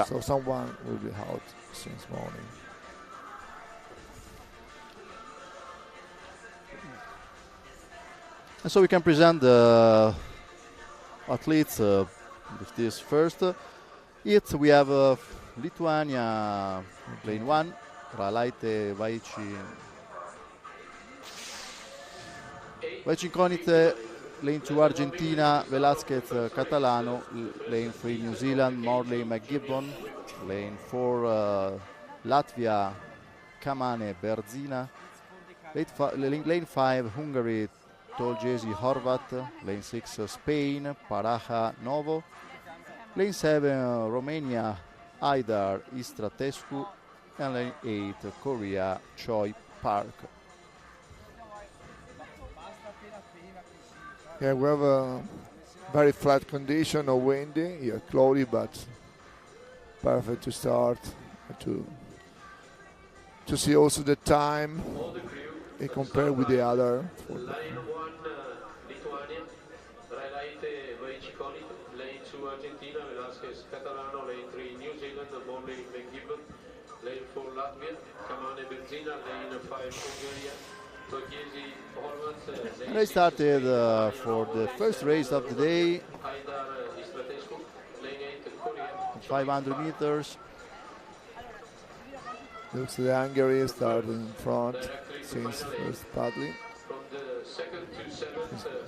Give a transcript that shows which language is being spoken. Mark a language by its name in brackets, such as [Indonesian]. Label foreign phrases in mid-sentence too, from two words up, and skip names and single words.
[English] So someone will be out since morning. And so we can present the athletes with this first. We have Lithuania lane 1, Ralaite Vaicinconite, lane 2 Argentina, Velasquez Catalano, lane 3 New Zealand, Morley McGibbon, lane 4 Latvia, Kamane Berzina, lane 5 Hungary, Tolgesi Horvat, lane 6 Spain, Paraja Novo, lane 7 Romania, Aidar Istratescu, and lane 8 Korea, Choi Park. Yeah, we have a very flat condition, no windy, yeah, cloudy, but perfect to start, to see also the time compared with the other. Line 1 Lithuania, Ralaite Vaicinconite, lane 2 Argentina, Velasquez Catalano, lane 3 New Zealand, Morley McGibbon, lane 4 Latvia, Kamane Berzina, lane 5 Hungary, Tolgesi Horvat. And I started for the first race of the day, Aidar Istratescu, lane 8 Korea, 500 meters. Looks like Hungary started in front since first paddling, from the second to seventh